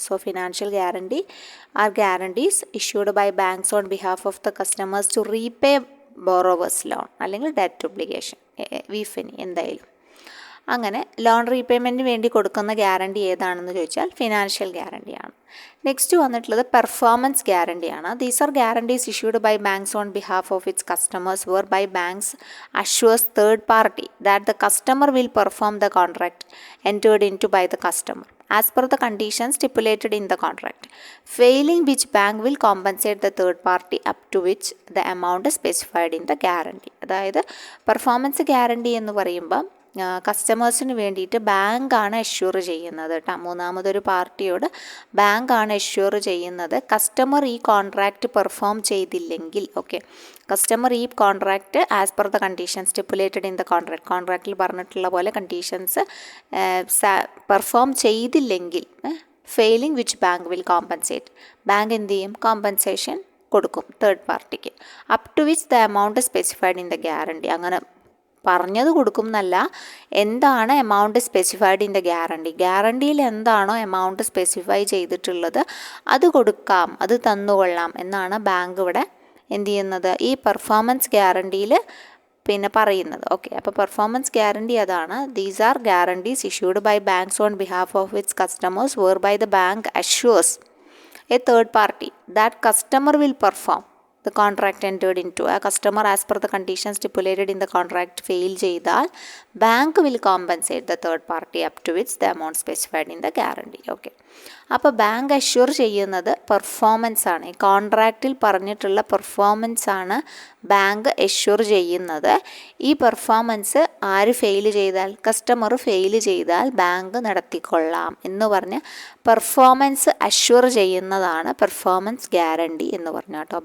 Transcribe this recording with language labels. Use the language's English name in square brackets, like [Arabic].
[English] So financial guarantee are guarantees issued by banks on behalf of the customers to repay borrowers loan, അല്ലെങ്കിൽ debt obligation, വിഫിനി എന്തായാലും. [Malayalam] അങ്ങനെ loan റീപേയ്മെൻറ്റിന് വേണ്ടി കൊടുക്കുന്ന guarantee ഏതാണെന്ന് ചോദിച്ചാൽ ഫിനാൻഷ്യൽ ഗ്യാരണ്ടിയാണ്. നെക്സ്റ്റ് വന്നിട്ടുള്ളത് പെർഫോമൻസ് ഗ്യാരണ്ടിയാണ്. [English] These are guarantees issued by banks on behalf of its customers whereby banks assures third party that the customer will perform the contract entered into by the customer as per the conditions stipulated in the contract, failing which bank will compensate the third party up to which the amount is specified in the guarantee. [Malayalam] അതായത് performance guarantee എന്ന് പറയുമ്പം കസ്റ്റമേഴ്സിന് വേണ്ടിയിട്ട് ബാങ്കാണ് എഷ്യൂർ ചെയ്യുന്നത് കേട്ടോ. മൂന്നാമതൊരു പാർട്ടിയോട് ബാങ്കാണ് എഷ്യൂർ ചെയ്യുന്നത്. കസ്റ്റമർ ഈ കോൺട്രാക്റ്റ് പെർഫോം ചെയ്തില്ലെങ്കിൽ, ഓക്കെ, കസ്റ്റമർ ഈ contract [English] as per the condition stipulated in the [Malayalam] കോൺട്രാക്റ്റിൽ പറഞ്ഞിട്ടുള്ള പോലെ കണ്ടീഷൻസ് പെർഫോം ചെയ്തില്ലെങ്കിൽ [English] failing which bank will compensate, [Malayalam] bank എന്ത് ചെയ്യും, കോമ്പൻസേഷൻ കൊടുക്കും തേർഡ് പാർട്ടിക്ക്. [English] Up to which the amount specified in the guarantee. [Malayalam] അങ്ങനെ പറഞ്ഞത് കൊടുക്കും എന്നല്ല, എന്താണ് എമൗണ്ട് സ്പെസിഫൈഡ് ഇൻ ദ ഗ്യാരണ്ടിയിൽ എന്താണോ എമൗണ്ട് സ്പെസിഫൈ ചെയ്തിട്ടുള്ളത് അത് കൊടുക്കാം, അത് തന്നുകൊള്ളാം എന്നാണ് ബാങ്ക് ഇവിടെ എന്ത് ചെയ്യുന്നത്, ഈ പെർഫോമൻസ് ഗ്യാരണ്ടിയിൽ പറയുന്നത്. ഓക്കെ, അപ്പോൾ പെർഫോമൻസ് ഗ്യാരണ്ടി അതാണ്. [English] These are guarantees issued by banks on behalf of its customers whereby the bank assures a third party that customer will perform the contract entered into. A customer as per the conditions stipulated in the contract fail ചെയ്താൽ bank will compensate the third party up to which the amount specified in the guarantee. [Malayalam] Okay, അപ്പോൾ bank assure ചെയ്യുന്നത് performance ആണ്. ഈ കോൺട്രാക്റ്റിൽ പറഞ്ഞിട്ടുള്ള performance ആണ് bank assure ചെയ്യുന്നത്. ഈ performance ആര് ഫെയിൽ ചെയ്താൽ, കസ്റ്റമർ ഫെയിൽ ചെയ്താൽ ബാങ്ക് നടത്തിക്കൊള്ളാം എന്ന് പറഞ്ഞ് പെർഫോമൻസ് അഷ്യൂർ ചെയ്യുന്നതാണ് പെർഫോമൻസ് ഗ്യാരണ്ടി എന്ന് പറഞ്ഞു കേട്ടോ.